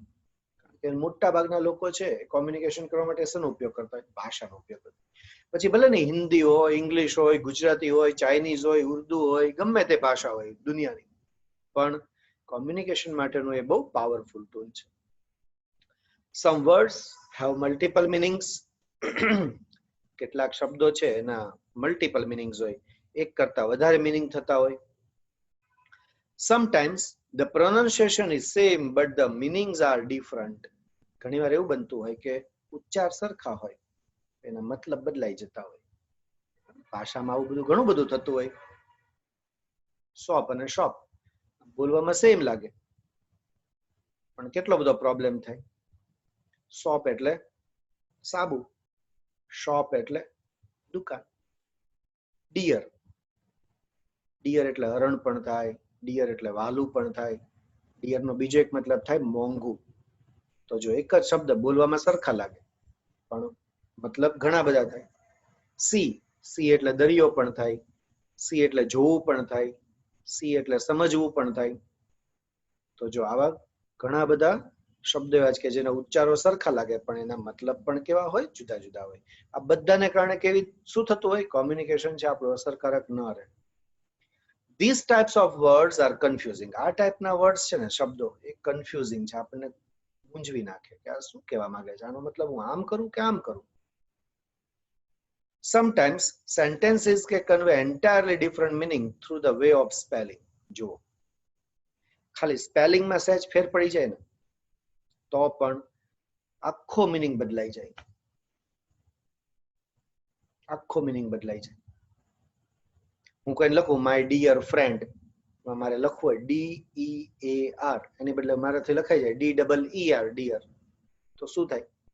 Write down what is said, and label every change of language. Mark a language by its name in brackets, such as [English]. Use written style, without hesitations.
[Gujarati] કારણ કે મોટા ભાગના લોકો છે કોમ્યુનિકેશન કરવા માટે શેનો ઉપયોગ કરતા હોય? ભાષાનો ઉપયોગ કરતા. પછી ભલે ને હિન્દી હોય, ઇંગ્લિશ હોય, ગુજરાતી હોય, ચાઇનીઝ હોય, ઉર્દુ હોય, ગમે તે ભાષા હોય દુનિયાની, પણ કોમ્યુનિકેશન માટેનું એ બહુ પાવરફુલ ટૂલ છે. [English] Some words have multiple meanings. [Gujarati] કેટલાક શબ્દો છે એના મલ્ટિપલ મિનિંગ્સ હોય, એક કરતા વધારે મિનિંગ થતા હોય. [English] Sometimes the pronunciation is same but the meanings are different. [Gujarati] ઘણીવાર એવું બનતું હોય કે ઉચ્ચાર સરખા હોય, એના મતલબ બદલાઈ જતા હોય. ભાષામાં આવું બધું ઘણું બધું થતું હોય. શોપ અને શોપ બોલવામાં સેમ લાગે, પણ કેટલો બધો પ્રોબ્લેમ થાય. શોપ એટલે સાબુ, શોપ એટલે દુકાન. ડિયર, ડિયર એટલે હરણ પણ થાય, ડિયર એટલે વાલું પણ થાય. ડિયરનો બીજો એક મતલબ થાય મોંઘું. તો જો એક જ શબ્દ બોલવામાં સરખા લાગે પણ મતલબ ઘણા બધા થાય. સી, સી એટલે દરિયો પણ થાય, સી એટલે જોવું પણ થાય, સી એટલે સમજવું પણ થાય. તો જો આવા ઘણા બધા શબ્દો એવા છે કે જેના ઉચ્ચારો સરખા લાગે પણ એના મતલબ પણ કેવા હોય? જુદા જુદા હોય. આ બધાને કારણે કેવી શું થતું હોય? કોમ્યુનિકેશન છે આપણું અસરકારક ન રહે. [English] These types of words are confusing. [Gujarati] આ ટાઈપના વર્ડ્સ છે ને, શબ્દો, એ કન્ફ્યુઝિંગ છે, આપણને મૂંઝવી નાખે કે આ શું કહેવા માંગે છે, આનો મતલબ હું આમ કરું કે આમ કરું. [English] Sometimes sentences can convey entirely different meaning through the way of spelling. [Gujarati] જો ખાલી સ્પેલિંગમાં સહેજ ફેર પડી જાય ને તો પણ આખો મિનિંગ બદલાઈ જાય, આખો મિનિંગ બદલાઈ જાય. હું કઈ લખું [English] my dear friend, [Gujarati] મારે લખવું હોય DEAR, એની બદલે મારાથી લખાઈ જાય DEER, ડિયર. તો શું થાય?